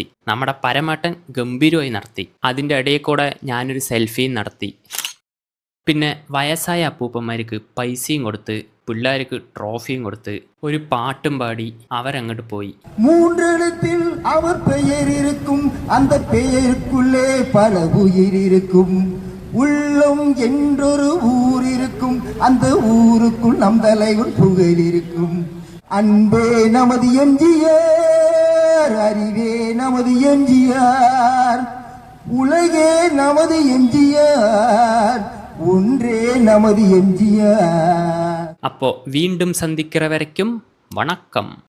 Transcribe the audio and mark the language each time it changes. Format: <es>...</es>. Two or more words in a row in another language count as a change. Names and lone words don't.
<ml>നമ്മുടെ പരമേട്ടൻ ഗംഭീരമായി നടത്തി. അതിൻ്റെ ഇടയിൽ കൂടെ ഞാനൊരു സെൽഫിയും നടത്തി. പിന്നെ വയസ്സായ അപ്പൂപ്പന്മാർക്ക് പൈസയും കൊടുത്ത്, പിള്ളേർക്ക് ട്രോഫിയും കൊടുത്ത്, ഒരു പാട്ടും പാടി അവരങ്ങോട്ട് പോയി.</ml> <ta>மூன்றெழுத்தில் அவர் பெயரிருக்கும், அந்த பெயருக்குள்ளே பல உயிர் இருக்கும். உள்ளம் என்றொரு ஊர் இருக்கும், அந்த ஊருக்குள் நம் தலைவன் புகழ் இருக்கும். அன்பே நமது எம்ஜிஆர், அறிவே நமது எம்ஜிஆர், உலகே நமது எம்ஜிஆர், ஒன்றே நமது எம்ஜிஆர்.</ta> <ml>അപ്പോൾ വീണ്ടും</ml> <ta>சந்திக்கிற வரைக்கும் வணக்கம்.</ta>